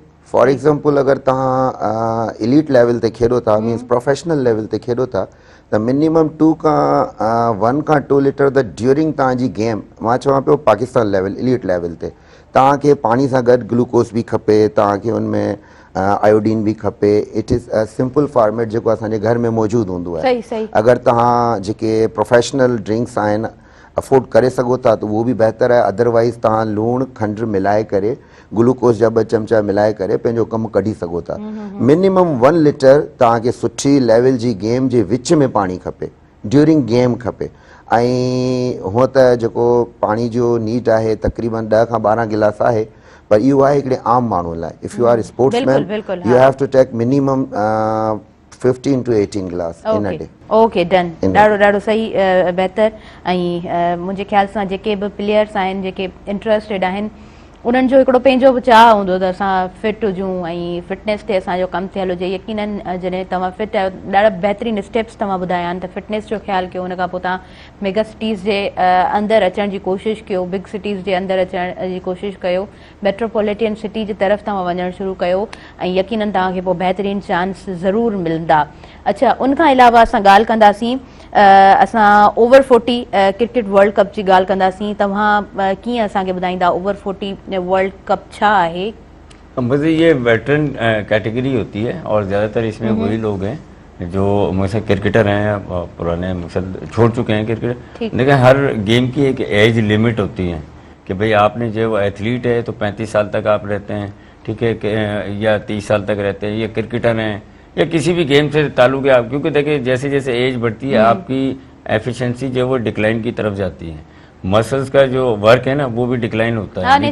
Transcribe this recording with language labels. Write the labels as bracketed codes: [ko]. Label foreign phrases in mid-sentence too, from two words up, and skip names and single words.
[en] for example, [sd] अगरि तव्हां [en] elite level [sd] ते खेॾो था, मीन्स [en] professional level [sd] ते खेॾो था, त मिनिमम 1 खां 2 लीटर त ड्यूरिंग तव्हांजी गेम, मां चवां पियो [en] Pakistan level elite level [sd] ते तव्हांखे पाणी सां गॾु ग्लूकोस बि खपे, तव्हांखे उनमें आयोडीन बि खपे। [en] it is a simple format [sd] जेको असांजे घर में मौजूदु हूंदो आहे। अगरि तव्हां जेके [en] professional drinks [sd] आहिनि अफोर्ड करे सघो था त उहो बि बहितर आहे। अदरवाइज़ तव्हां लूणु खंडु मिलाए करे, ग्लूकोस जा 2 चमचा मिलाए करे पंहिंजो कमु कढी सघो था। मिनिमम 1 लीटर तव्हांखे सुठी लेवल जी गेम जे विच में पाणी खपे, [en] during game [sd] खपे। ऐं हूअं त जेको पाणी जो नीड आहे तक़रीबन 10 खां 12 गिलास आहे, पर इहो आहे हिकिड़े आम माण्हू लाइ। [en] If you are sportsman, you have to take minimum 15 to 18 glass in a day. okay, done. [sd] ॾाढो सही, बहितर। ऐं मुंहिंजे ख़्याल सां जेके बि प्लेयर्स आहिनि जेके इंट्रस्टेड आहिनि, उन्हनि जो हिकिड़ो पंहिंजो बि चाह हूंदो त असां फिट हुजूं ऐं फिटनेस ते असांजो कमु थियल हुजे। यकीनन जॾहिं तव्हां फिट आहियो, ॾाढा बहितरीन स्टेप्स तव्हां ॿुधाया आहिनि, त फिटनेस जो ख़्यालु कयो, उन खां पोइ तव्हां [en] mega cities [sd] जे अंदरि अचण जी कोशिशि कयो, [en] big cities [sd] जे अंदरि अचण जी कोशिशि कयो, [en] metropolitan city [sd] जी तरफ़ तव्हां वञणु शुरू कयो, ऐं यकीनन तव्हांखे पोइ बहितरीन चांस ज़रूरु मिलंदा। अच्छा, उनखां अलावा असां ॻाल्हि कंदासीं, असां [en] over 40 cricket World Cup [sd] जी ॻाल्हि कंदासीं। तव्हां कीअं असांखे ॿुधाईंदा [en] over 40 World Cup [sd] छा आहे? [ur] بس یہ [en] veteran category [ur] ہوتی ہے، اور زیادہ‌تر اس میں وہی لوگ ہیں جو مجھ سے کرکٹر ہیں، پرانے مقصد چھوڑ چکے ہیں کرکٹ. لیکن ہر گیم کی ایک [en] age limit [ur] ہوتی ہے کہ بھائی آپ نے جو ایتھلیٹ ہے تو 35 سال تک آپ رہتے ہیں، ٹھیک ہے، یا 30 سال تک رہتے ہیں، یا کرکٹر ہیں، یا کسی بھی گیم سے تعلق ہے آپ، کیونکہ دیکھیے جیسے جیسے ایج بڑھتی ہے آپ کی ایفیشنسی جو ہے وہ ڈکلائن کی طرف جاتی ہے، مسلز کا جو ورک ہے نا وہ بھی ڈکلائن ہوتا ہے.